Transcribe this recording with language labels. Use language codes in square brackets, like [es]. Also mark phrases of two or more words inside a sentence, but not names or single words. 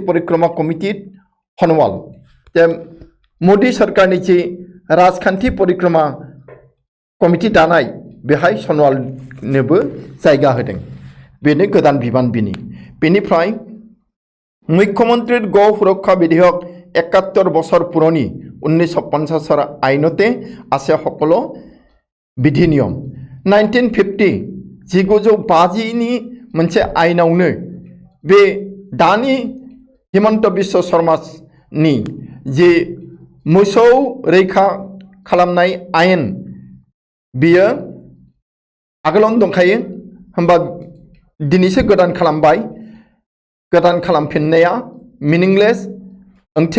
[brx] परिक्रमा कमिटि हनवाल जे मोदी सरकारनि जे राजखान्थि परिक्रमा कमिटि दानाय बेहाय सनवालनोबो जायगा होदों बेनो गोदान बिबान बेनिफ्राय मुख्यमंत्री गौ सुरक्षा विधेयक [as] 71 বছৰ পুৰণি 1950 আইনতে আছে সকলো বিধি নিয়ম 1950 [brx] 1950 मोनसे आइनावनो बे दानि हिमंत बिश्व शर्मानि जे मोसौ रैखा खालामनाय आयेन बियो आगोलावनो दंखायो होमबा दिनैसो गोदान खालामबाय गोदान खालामफिननाया मिनिंलेस ओंथि